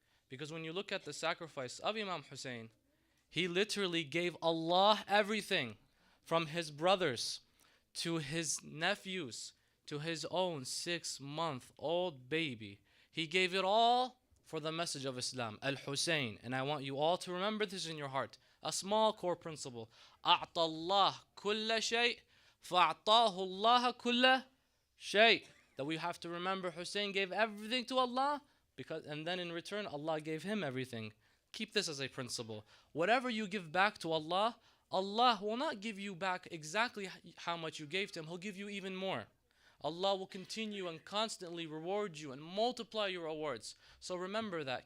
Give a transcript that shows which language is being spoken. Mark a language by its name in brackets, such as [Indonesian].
[English] Because when you look at the sacrifice of Imam Hussein, he literally gave Allah everything, from his brothers to his nephews to his own 6-month-old baby. He gave it all for the message of Islam. Al-Hussein, and I want you all to remember this in your heart. A small core principle. [Arabic] أعطى الله كل شيء فأعطاه الله كل شيء. [English] That we have to remember Hussein gave everything to Allah, and then in return Allah gave him everything. Keep this as a principle. Whatever you give back to Allah, Allah will not give you back exactly how much you gave to him. He'll give you even more. Allah will continue and constantly reward you and multiply your rewards. So remember that.